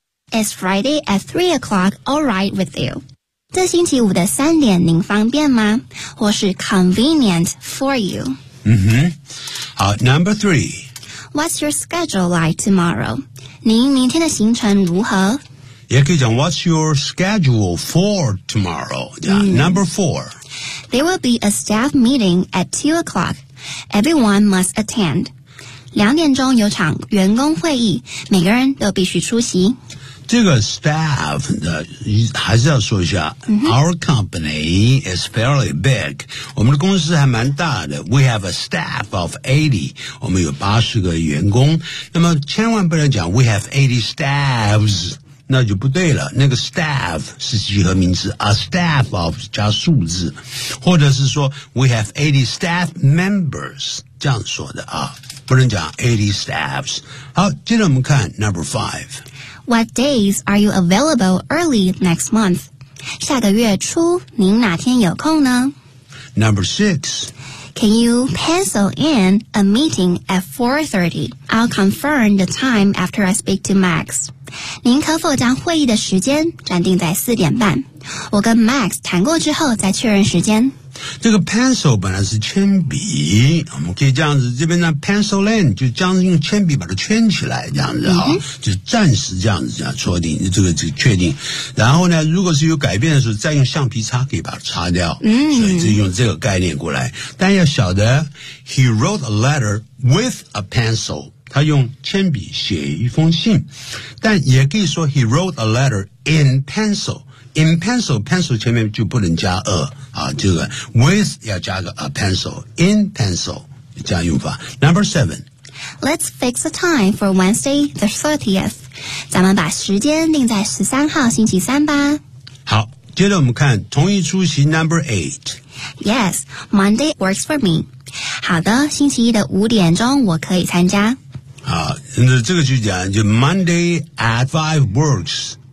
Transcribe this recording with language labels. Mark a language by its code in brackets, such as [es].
[en] Is Friday at 3 o'clock all right with you? [zh] 这星期五的三点您方便吗？或是 [en] convenient for you? Number three. What's your schedule like tomorrow? [zh] 您明天的行程如何？也可以讲 [en] What's your schedule for tomorrow?、Number four. There will be a staff meeting at 2 o'clock. Everyone must attend. [zh] 两点钟有场员工会议，每个人都必须出席。这个 staff 还是要说一下、 [en] Our company is fairly big. [zh] 我们的公司还蛮大的。 [en] We have a staff of 80. [zh] 我们有80个员工。那么千万不能讲 [en] we have 80 staffs. [zh] 那就不对了。那个 staff 是集合名词 ,a staff of 加数字。或者是说 [en] we have 80 staff members. [zh] 这样说的啊。不能讲80 staffs. 好接着我们看 number 5. [en] What days are you available early next month? 下个月初您哪天有空呢? Number 6. Can you pencil in a meeting at 4:30? I'll confirm the time after I speak to Max. [zh] 您可否将会议的时间暂定在四点半？我跟 Max 谈过之后再确认时间。这个 pencil 本来是铅笔，我们可以这样子，这边呢 pencil in 就这样子用铅笔把它圈起来，这样子啊、就暂时这样子这样确定，这个确定。然后呢，如果是有改变的时候，再用橡皮擦可以把它擦掉。所以就用这个概念过来。但要晓得 ， [en] he wrote a letter with a pencil， [zh] 他用铅笔写一封信，但也可以说 [en] he wrote a letter in pencil。 [zh] In pencil 前面就不能加a，这个 with 要加个 a pencil, in pencil, 这样用法。 [en] Number seven. Let's fix a time for Wednesday the 30th. [zh] 咱们把时间定在13号星期三吧。好，接着我们看同一出席 number eight. [en] Yes, Monday works for me. [zh] 好的，星期一的5点我可以参加。好，那这个就讲就 [en] Monday at 5 works.